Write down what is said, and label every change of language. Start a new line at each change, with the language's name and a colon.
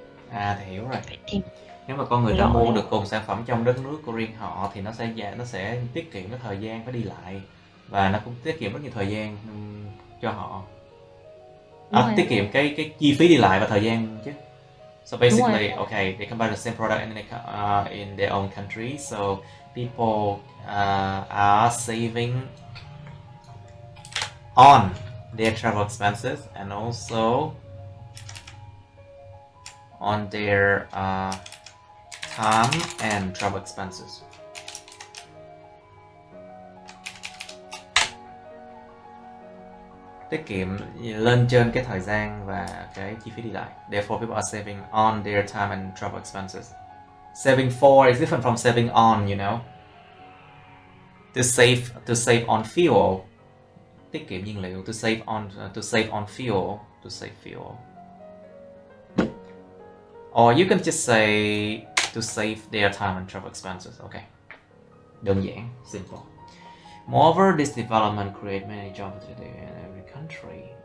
Vietnamese: À thì hiểu rồi. Nếu mà con người ta mua được cùng sản phẩm trong đất nước của riêng họ thì nó sẽ tiết kiệm cái thời gian phải đi lại, và nó cũng tiết kiệm rất nhiều thời gian cho họ. Tiết kiệm cái chi phí đi lại và thời gian chứ.
English: So basically, okay, they can buy the same product in their own country, so people are saving on their travel expenses and also on their time and travel expenses.
Vietnamese: Tiết kiệm lên trên cái thời gian và cái chi phí đi lại.
English: Therefore, people are saving on their time and travel expenses. Saving for is different from saving on, you know. To save on fuel.
Vietnamese: Tiết kiệm nhiên liệu.
English: To save on fuel. To save fuel. Or you can just say to save their time and travel expenses. Okay.
Vietnamese: Đơn giản,
English: simple. Moreover, this development create many jobs today in every country.